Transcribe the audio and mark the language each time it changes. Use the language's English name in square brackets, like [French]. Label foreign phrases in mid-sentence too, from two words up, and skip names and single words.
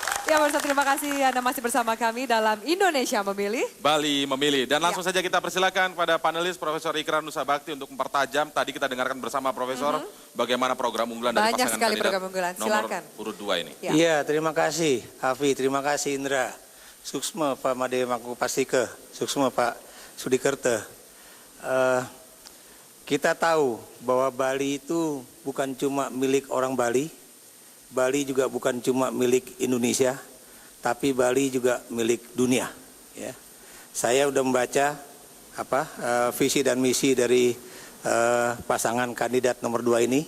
[Indonesian] Ya pemirsa, terima kasih Anda masih bersama kami dalam Indonesia Memilih. Bali memilih. Dan langsung Ya. saja kita persilakan pada panelis Profesor Ikrar Nusa Bakti untuk mempertajam. Tadi kita dengarkan bersama Profesor bagaimana program unggulan dari Banyak pasangan sekali kandidat program unggulan. nomor Silakan. urut 2 ini. Ya. Iya, terima kasih Hafi, terima kasih Indra. Suksma Pak Made Mangku Pastike, Suksma Pak Sudikerte. Kita tahu bahwa Bali itu bukan cuma milik orang Bali, Bali juga bukan cuma milik Indonesia, tapi Bali juga milik dunia. Ya. Saya udah membaca visi dan misi dari pasangan kandidat nomor 2 ini.